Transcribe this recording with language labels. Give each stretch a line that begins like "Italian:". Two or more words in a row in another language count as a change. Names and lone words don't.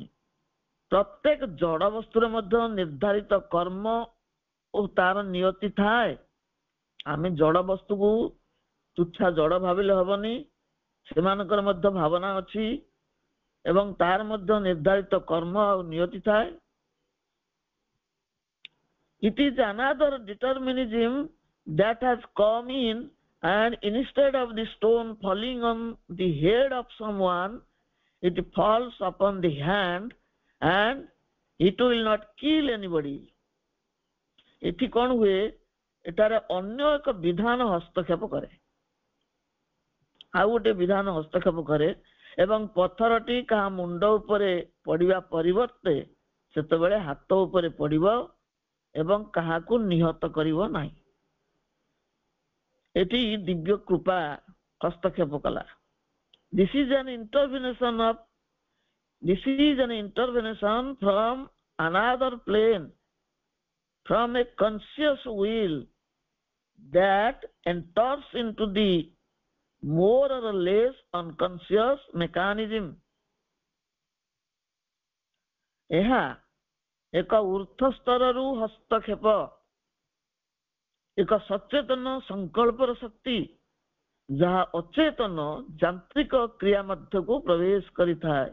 Odia: ପ୍ରତ୍ୟେକ ଜଡ ବସ୍ତୁରେ ମଧ୍ୟ ନିର୍ଦ୍ଧାରିତ କର୍ମ ଓ ତାର ନିୟତି ଥାଏ. ଆମେ ଜଡ ବସ୍ତୁକୁ ତୁଚ୍ଛା ଜଡ ଭାବିଲେ ହବନି. ସେମାନଙ୍କର ମଧ୍ୟ ଭାବନା ଅଛି ଏବଂ ତାର ମଧ୍ୟ ନିର୍ଦ୍ଧାରିତ କର୍ମ ଆଉ ନିୟତି ଥାଏ.
English: It is another determinism that has come in, and instead of the stone falling on the head of someone, it falls upon the hand and it will not kill anybody.
Odia: ଏଠି କଣ ହୁଏ, ଏଠାରେ ଅନ୍ୟ ଏକ ବିଧାନ ହସ୍ତକ୍ଷେପ କରେ, ଆଉ ଗୋଟେ ବିଧାନ ହସ୍ତକ୍ଷେପ କରେ ଏବଂ ପଥରଟି କାହା ମୁଣ୍ଡ ଉପରେ ପଡିବା ପରିବର୍ତ୍ତେ ସେତେବେଳେ ହାତ ଉପରେ ପଡିବ ଏବଂ କାହାକୁ ନିହତ କରିବ ନାହିଁ. ଏଠି ଦିବ୍ୟ କୃପା ହସ୍ତକ୍ଷେପ କଲା.
English: This is an intervention from another plane, from a conscious will that enters into the more or less unconscious mechanism.
Odia: ଏହା ଏକ ଉର୍ଦ୍ଧ୍ୱ ସ୍ତରରୁ ହସ୍ତକ୍ଷେପ, ଏକ ସଚେତନ ସଂକଳ୍ପର ଶକ୍ତି ଯାହା ଅଚେତନ ଯାନ୍ତ୍ରିକ କ୍ରିୟା ମଧ୍ୟକୁ ପ୍ରବେଶ କରିଥାଏ.